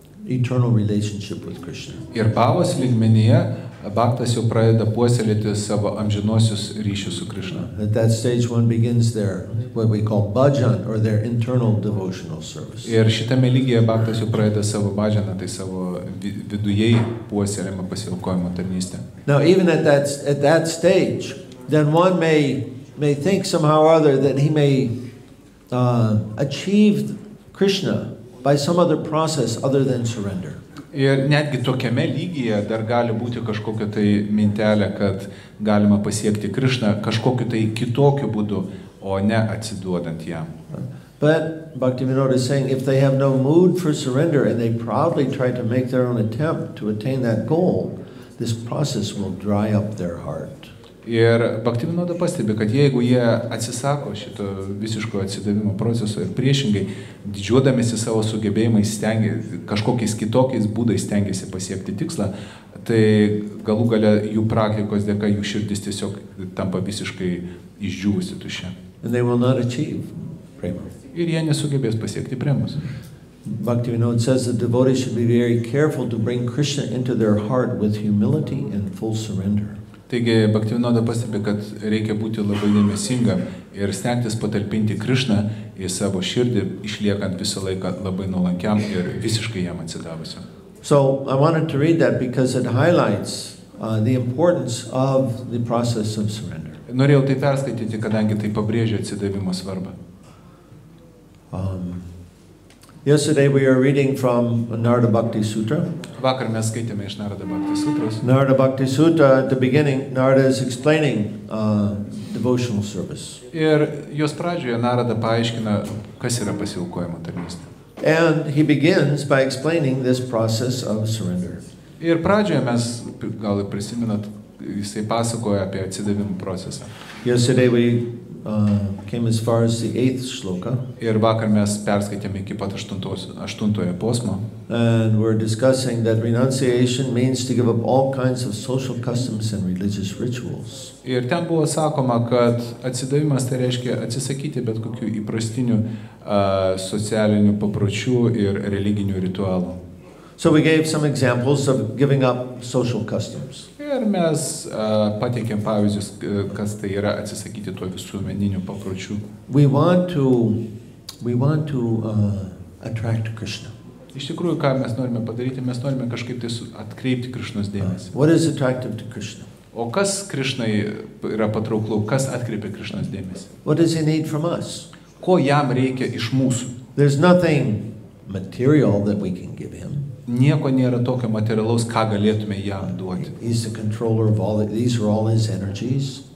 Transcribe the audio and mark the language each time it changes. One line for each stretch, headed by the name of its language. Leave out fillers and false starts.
English: eternal relationship with Krishna.
Lithuanian: Ir bhavos lygmenyje bhaktas jau pradeda puoselėti savo amžinosius ryšius su Krishna.
English: At that stage one begins their, what we call bhajan, or their internal devotional service.
Lithuanian: Ir šitame lygyje bhaktas jau pradeda savo bhajaną, tai savo vidujei puoselėjimą pasiaukojimo tarnystę.
English: Now even at that stage, then one may think somehow or other that he may achieve Krishna by some other process other than surrender.
Lithuanian: Ir netgi tokiame lygyje dar gali būti kažkokia tai mintelė, kad galima pasiekti Krishną kažkokiu tai kitokiu būdu, o ne atsiduodant jam.
English: But Bhaktivinoda is saying if they have no mood for surrender and they proudly try to make their own attempt to attain that goal, this process will dry up their heart.
Lithuanian: Ir Bhaktivinoda pastebi, kad jeigu jie atsisako šito visiško atsidavimo proceso ir priešingai, didžiuodamėsi savo sugebėjimais, kažkokiais kitokiais būdais stengiasi pasiekti tikslą, tai galų gale jų praktikos dėka jų širdis tiesiog tampa visiškai išdžiūvusi tuščia.
English: And they will not achieve prema.
Lithuanian: Ir jie nesugebės pasiekti premos.
English: Bhaktivinoda says the devotee should be very careful to bring Krishna into their heart with humility and full surrender.
Lithuanian: Taigi Bhaktivinoda pastebi, kad reikia būti labai dėmesingam ir stengtis patalpinti Krishną į savo širdį, išliekant visą laiką labai nuolankiam ir visiškai jam atsidavusiam.
English: So I wanted to read that because it highlights the importance of the process of surrender.
Lithuanian: Norėjau tai perskaityti, kadangi tai pabrėžia atsidavimo svarbą.
English: Yesterday we are reading from Narada Bhakti Sutra.
Lithuanian: Vakar mes skaitėme iš Narada Bhakti Sutros.
English: Narada Bhakti Sutra, at the beginning, Narada is explaining devotional service.
Lithuanian: Ir jos pradžioje Narada paaiškina, kas yra pasiaukojimo tarnystė.
English: And he begins by explaining this process of surrender.
Lithuanian: Ir pradžioje mes, gal prisimenat, jisai pasakoja apie atsidavimo procesą.
English: Yesterday we came as far as the 8th shloka.
Lithuanian: Ir vakar mes perskaitėme iki pat 8-ojo posmo.
English: And we're discussing that renunciation means to give up all kinds of social customs and religious rituals.
Lithuanian: Ir ten buvo sakoma, kad atsidavimas tai reiškia atsisakyti bet kokių įprastinių socialinių papročių ir religinių ritualų.
English: So we gave some examples of giving up social customs.
Lithuanian: Ir mes pateikėm pavyzdžius, kas tai yra atsisakyti to visuomeninių papročių.
English: We want to attract Krishna.
Lithuanian: Iš tikrųjų, ką mes norime padaryti, mes norime kažkaip tai atkreipti Krishnos dėmesį.
English: What is attractive to Krishna?
Lithuanian: O kas Krishnai yra patrauklu, kas atkreipia Krishnos dėmesį?
English: What does he need from us?
Lithuanian: Ko jam reikia iš mūsų?
English: There's nothing material that we can give him.
Lithuanian: Nieko nėra tokio materialaus, ką galėtume jam duoti.
English: He's the controller of all, these are all his energies.